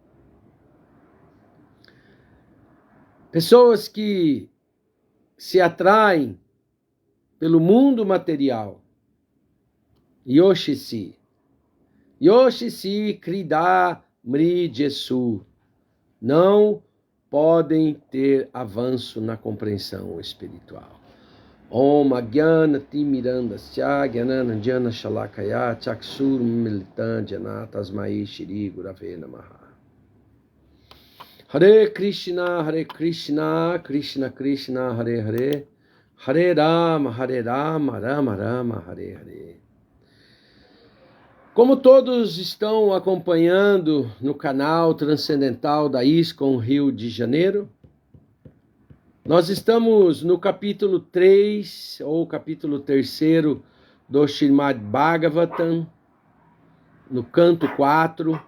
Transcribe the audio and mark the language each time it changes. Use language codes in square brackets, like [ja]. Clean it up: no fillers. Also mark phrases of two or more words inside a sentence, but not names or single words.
[pt] Pessoas que se atraem pelo mundo material, [sa] Yoshisi Krida Mrijesu, [pt] não podem ter avanço na compreensão espiritual. [sa] Om Agyana Timirandasya Gyananandjana Shalakaya Chaksur Militandjana Tasmai Shri Gurave Namaha. Hare Krishna, Krishna Krishna, Hare Hare, Hare Rama, Rama Rama, Hare Hare. [pt] Como todos estão acompanhando no canal Transcendental da ISKCON Rio de Janeiro, nós estamos no capítulo 3, ou capítulo 3 do Srimad Bhagavatam, no canto 4.